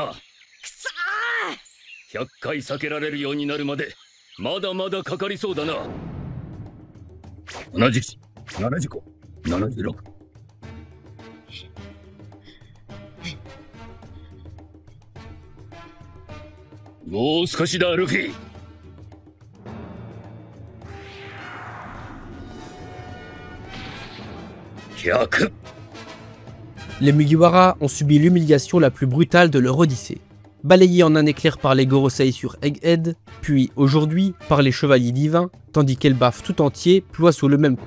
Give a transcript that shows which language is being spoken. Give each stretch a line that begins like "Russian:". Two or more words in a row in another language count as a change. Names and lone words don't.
Japanese: くそー！100回避けられるようになるまでまだまだかかりそうだな。70、75、76。もう少しだ、ルフィ。
French: Les Mugiwara ont subi l'humiliation la plus brutale de leur odyssée. Balayés en un éclair par les Gorosei sur Egghead, puis aujourd'hui par les chevaliers divins, tandis qu'Elbaf tout entier ploie sous le même coup.